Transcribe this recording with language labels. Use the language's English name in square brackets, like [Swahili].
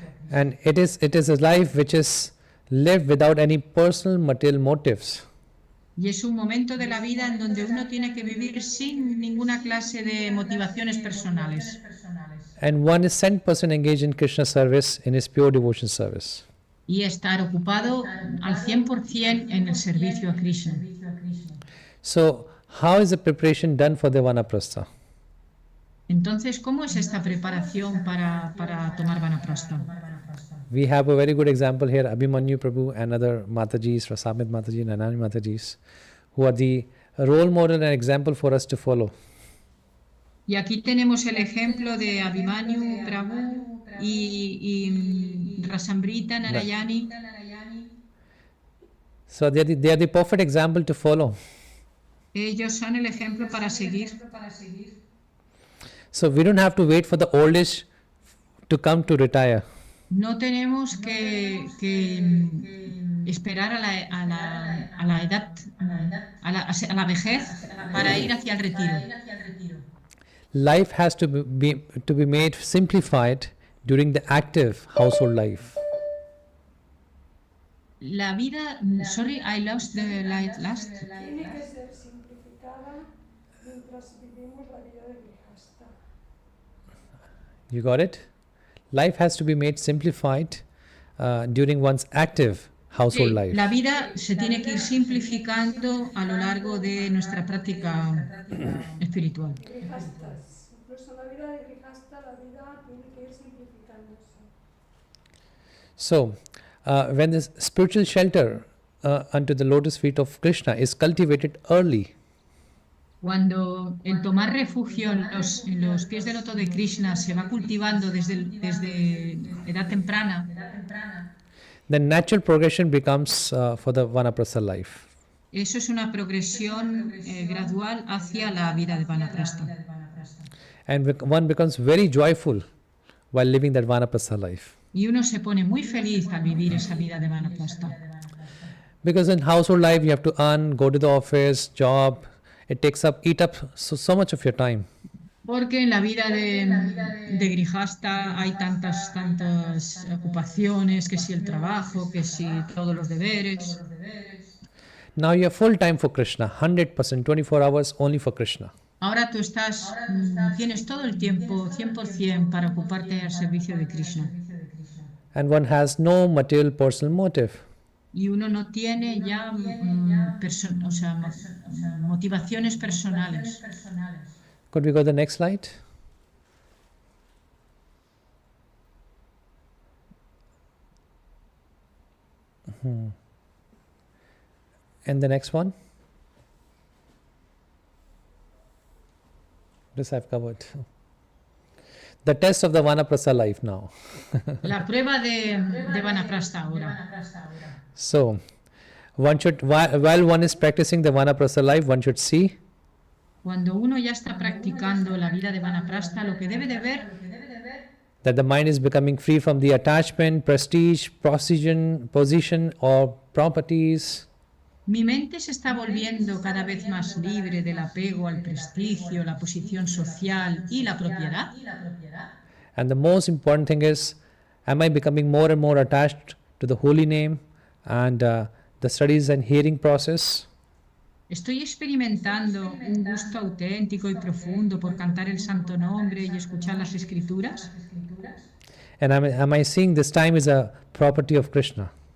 [English] And it is a life which is lived without any personal material motives. [Spanish] Y es un momento de la vida en donde uno tiene que vivir sin ninguna clase de motivaciones personales. [English] And one is 100% engaged in Krishna service, in his pure devotion service. [Spanish] Y estar ocupado al 100% en el servicio a Krishna. [English] So, how is the preparation done for the Vanaprastha? [Spanish] Entonces, ¿cómo es esta preparación para tomar Vanaprastha? [English] We have a very good example here, Abhimanyu Prabhu and other Matajis, Rasala Mataji, Nanani Matajis, who are the role model and example for us to follow. [Spanish] Y aquí tenemos el ejemplo de Abhimanyu Prabhu y Rasamrita Narayani. [English] So they are the perfect example to follow. [Spanish] Ellos son el ejemplo para seguir. [English] So we don't have to wait for the old age to come to retire. [Spanish] No tenemos que esperar a la edad, a la vejez para ir hacia el retiro. [English] Life has to be made simplified during the active household life. [Spanish] La vida, [English] sorry, I lost the last. [Spanish] Tiene que ser simplificada mientras vivimos la vida de grihasta. [English] You got it? Life has to be made simplified during one's active household life. [Spanish] La vida se tiene que ir simplificando a lo largo de nuestra práctica espiritual. Grihastas. Incluso la vida de grihasta, la vida tiene que ir simplificándose. [English] So, when this spiritual shelter unto the lotus feet of Krishna is cultivated early, [Spanish] Cuando el tomar refugio en los pies del loto de Krishna se va cultivando desde edad temprana, [English] then natural progression becomes for the vanaprastha life. [Spanish] eso es una progresión gradual hacia la vida de vanaprastha. [English] And one becomes very joyful while living that vanaprastha life. [Spanish] Y uno se pone muy feliz al vivir esa vida de vanaprastha. [English] Because in household life you have to earn, go to the office, job. It eat up so much of your time. [Spanish] Porque en la vida de grihasta hay tantas ocupaciones, que si el trabajo, que si todos los deberes. [English] Now you have full time for Krishna, 100%, 24 hours only for Krishna. [Spanish] Ahora tú tienes todo el tiempo, 100%, para ocuparte al servicio de Krishna. [English] And one has no material personal motive. [Spanish] Y uno no tiene ya motivaciones personales. [English] Could we go to the next slide? And the next one? This I've covered. The test of the vanaprastha life now. [Spanish] La prueba de vanaprastha ahora. [English] So, one should, while one is practicing the vanaprastha life, one should see [Spanish] Cuando uno ya está practicando la vida de vanaprastha, lo que debe de ver [English] that the mind is becoming free from the attachment, prestige, position or properties. [Spanish] mi mente se está volviendo cada vez más libre del apego al prestigio, la posición social y la propiedad. [English] And the most important thing is, am I becoming more and more attached to the holy name and the studies and hearing process? [Spanish] Estoy experimentando un gusto auténtico y profundo por cantar el santo nombre y escuchar las escrituras. [English] And am I seeing this time is a property of Krishna?